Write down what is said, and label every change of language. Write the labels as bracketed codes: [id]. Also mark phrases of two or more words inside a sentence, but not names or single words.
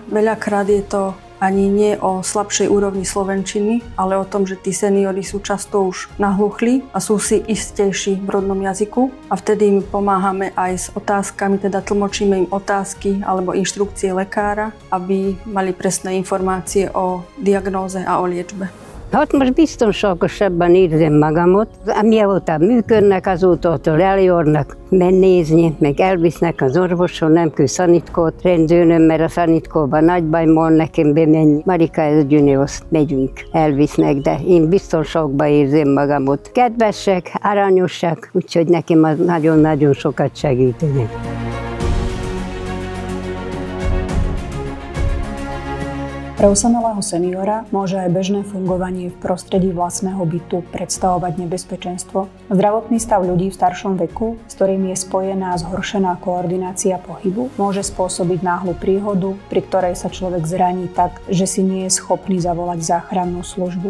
[sk] Veľakrát je to ani nie o slabšej úrovni slovenčiny, ale o tom, že tí seniori sú často už nahluchli a sú si istejší v rodnom jazyku a vtedy im pomáhame aj s otázkami, teda tlmočíme im otázky alebo inštrukcie lekára, aby mali presné informácie o diagnóze a o liečbe. [hu] Hát most biztonságosabban érzem magamot. Mióta működnek, azóta eljárnak nézni, meg elvisznek az orvoson, nem kell szanitkót rendőröm, mert a szanitkóban nagy baj van nekem bemenni. Marika, ez gyönyörű, azt megyünk, elvisznek, de én biztonságban érzem magamot. Kedvesek, aranyosak, úgyhogy nekem az nagyon-nagyon sokat segítenek. [sk] Pre osamelého seniora môže aj bežné fungovanie v prostredí vlastného bytu predstavovať nebezpečenstvo. Zdravotný stav ľudí v staršom veku, s ktorým je spojená zhoršená koordinácia pohybu, môže spôsobiť náhlu príhodu, pri ktorej sa človek zraní tak, že si nie je schopný zavolať záchrannú službu.